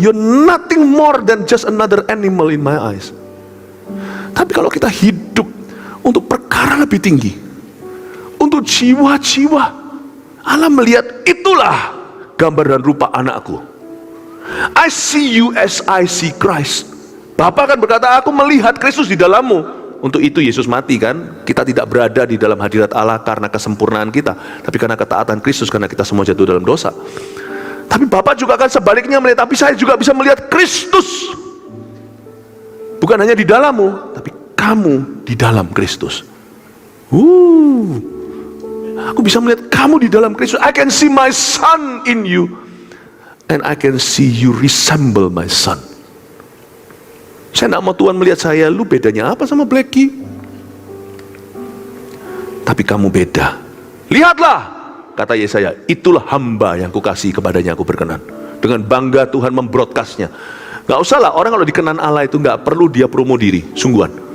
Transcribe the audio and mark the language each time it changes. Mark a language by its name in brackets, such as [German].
[English] You're nothing more than just another animal in my eyes. [Indonesian] Tapi kalau kita hidup untuk perkara lebih tinggi, untuk jiwa-jiwa, Allah melihat itulah gambar dan rupa anakku. [English] I see you as I see Christ. [Indonesian] Bapa kan berkata, aku melihat Kristus di dalammu. Untuk itu Yesus mati kan. Kita tidak berada di dalam hadirat Allah karena kesempurnaan kita, tapi karena ketaatan Kristus, karena kita semua jatuh dalam dosa. Tapi Bapa juga akan sebaliknya melihat, tapi saya juga bisa melihat Kristus. Bukan hanya di dalammu, tapi kamu di dalam Kristus. Aku bisa melihat kamu di dalam Kristus. [English] I can see my son in you, and I can see you resemble my son. [Indonesian] Saya tidak mau Tuhan melihat saya, lu bedanya apa sama Blackie? tapi kamu beda. Lihatlah, kata Yesaya, itulah hamba yang kukasihi, kepadanya aku berkenan. Dengan bangga Tuhan membroadcastnya. Gak usah lah, orang kalau dikenan Allah itu gak perlu dia promo diri, sungguhan.